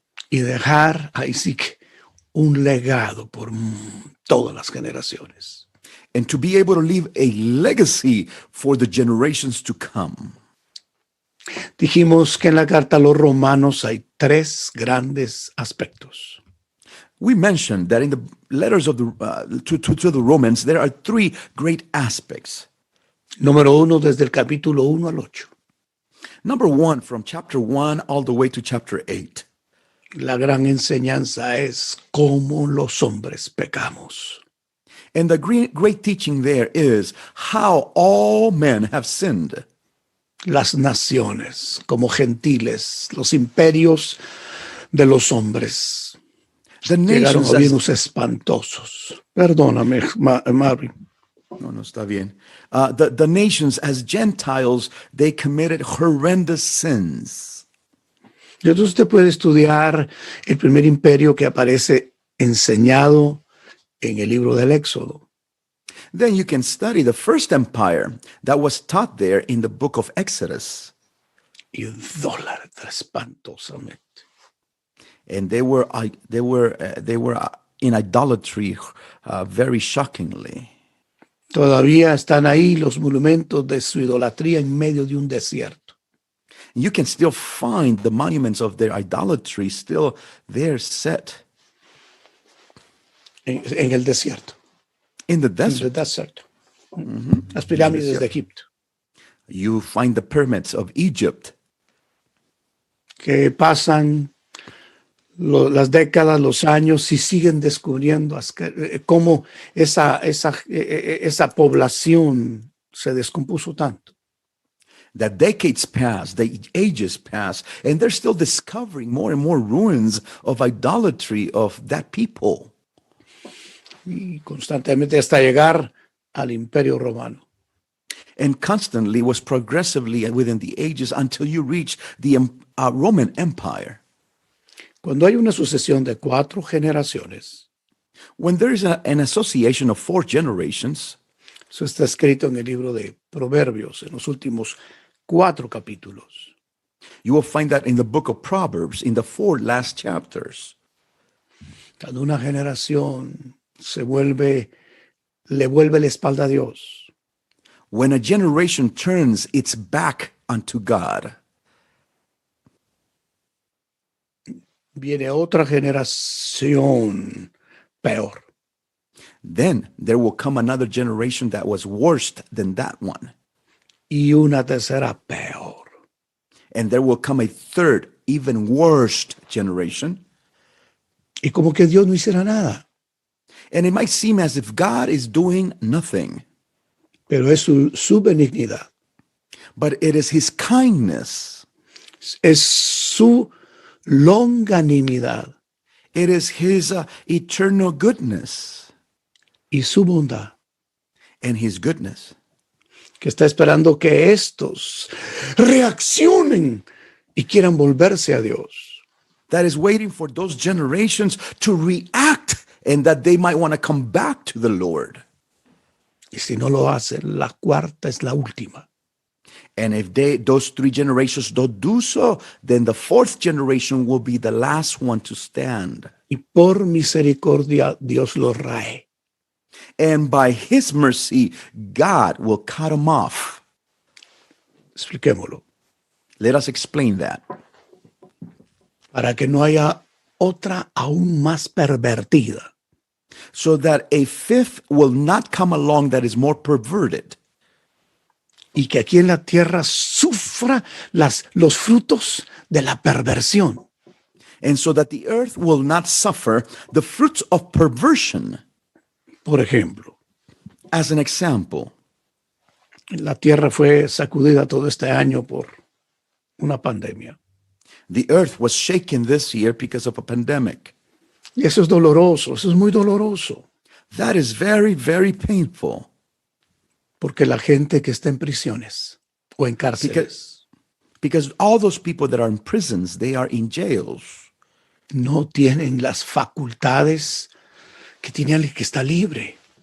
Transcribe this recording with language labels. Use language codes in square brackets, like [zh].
[es] Y dejar ahí sí que un legado por todas las generaciones. [en] and to be able to leave a legacy for the generations to come. [es] Dijimos que en la carta a los romanos hay tres grandes aspectos. [en] We mentioned that in the letters of to the Romans, there are three great aspects. [es] Número uno, desde el capítulo 1 al 8. [en] Number one, from chapter 1 all the way to chapter 8. [es] La gran enseñanza es cómo los hombres pecamos. [en] And the great teaching there is how all men have sinned. [es] Las naciones, como gentiles, los imperios de los hombres, [en] The [es] llegaron [en] nations, [es] a gobiernos espantosos. Perdóname, Marvin. no, está bien. [en] The nations as Gentiles, they committed horrendous sins. [es] Y entonces usted puede estudiar el primer imperio que aparece enseñado en el libro del Éxodo. [en] Then you can study the first empire that was taught there in the book of Exodus. [es] Idólatra espantosamente. [en] And they were in idolatry very shockingly. [es] Todavía están ahí los monumentos de su idolatría en medio de un desierto. [en] You can still find the monuments of their idolatry still there set [es] En el desierto. [en] in the [es] En [en] desert. [es] el desierto. Las pirámides de Egipto, [en] You find the pyramids of Egypt [es] que pasan las décadas, los años, y siguen descubriendo cómo esa población se descompuso tanto. [en] That decades pass, the ages pass, and they're still discovering more and more ruins of idolatry of that people. [es] Y constantemente hasta llegar al Imperio Romano. [en] And constantly was progressively within the ages until you reach the Roman Empire. [es] Cuando hay una sucesión de 4 generaciones, [en] When there is an association of 4 generations, [es] eso está escrito en el libro de Proverbios, en los últimos 4 capítulos. [en] you will find that in the book of Proverbs, in the 4 last chapters. [es] Cuando una generación le vuelve la espalda a Dios, [en] When a generation turns its back unto God, [es] viene otra generación peor. [en] then there will come another generation that was worse than that one. [es] Y una tercera peor. [en] And there will come a third, even worse generation. [es] Y como que Dios no hiciera nada. [en] And it might seem as if God is doing nothing, [es] Pero es su benignidad. [en] but it is his kindness. [es] Es su longanimidad [en] It is his eternal goodness [es] y su bondad [en] and his goodness [es] que está esperando que estos reaccionen y quieran volverse a Dios. [en] that is waiting for those generations to react and that they might want to come back to the Lord. [es] Y si no lo hacen, la cuarta es la última. [en] And if those 3 generations don't do so, then the 4th generation will be the last one to stand. [es] Y por misericordia Dios los rae. [en] And by his mercy, God will cut them off. [es] Expliquémoslo. [en] Let us explain that. [es] Para que no haya otra aún más pervertida. [en] So that a 5th will not come along that is more perverted. [es] Y que aquí en la tierra sufra los frutos de la perversión. [en] And so that the earth will not suffer the fruits of perversion. [es] Por ejemplo, [en] As an example, [es] la tierra fue sacudida todo este año por una pandemia. [en] the earth was shaken this year because of a pandemic. [es] Y eso es doloroso, eso es muy doloroso. [en] That is very, very painful. [es] Porque la gente que está en prisiones o en cárceles [en] Because all those people that are in prisons, they are in jails. [es] no tienen las facultades que tiene alguien que está libre.